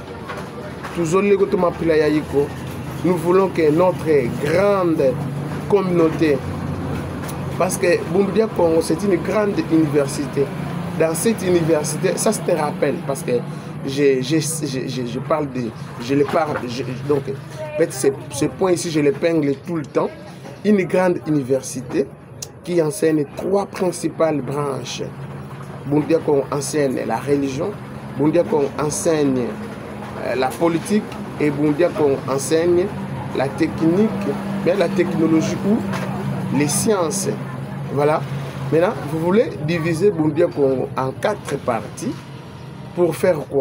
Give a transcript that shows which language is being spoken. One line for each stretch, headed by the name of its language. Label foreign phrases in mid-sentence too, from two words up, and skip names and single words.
French: Nous voulons que notre grande communauté, parce que Bundu dia Congo c'est une grande université. Dans cette université, ça se te rappelle, parce que je parle de, je le parle, donc en fait ce point ici je l'épingle tout le temps. Une grande université qui enseigne trois principales branches. Bundu dia Congo enseigne la religion, Bundu dia Congo enseigne la politique et Bundu dia Congo enseigne la technique, bien la technologie ou les sciences. Voilà. Maintenant, vous voulez diviser Bundu dia Congo en 4 parties pour faire quoi?